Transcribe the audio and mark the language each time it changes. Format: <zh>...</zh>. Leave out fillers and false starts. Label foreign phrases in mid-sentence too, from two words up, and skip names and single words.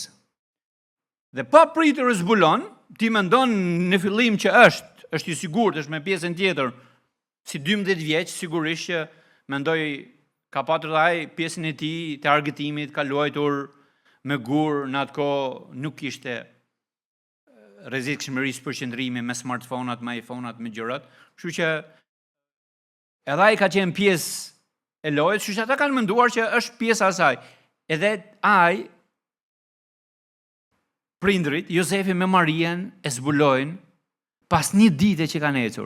<sq>Dhe pa pritur e zbulon, ti mendon në fillim që është i sigurt, është me pjesën tjetër, si 12 vjeç, sigurisht që mendoj ka patur ai pjesën e tij të argëtimit, ka luajtur me gur, në atë kohë nuk kishte rrezikshmërisë për qëndrimi me smartphone-at, me iPhone-at, me gjërat, kështu që edhe ai ka qenë pjesë e lojës, kështu që ata kanë menduar që është pjesa e saj. Edhe ai, prindrit, Josefi me Marien e zbulojnë pas një dite që kanë ecur.</sq>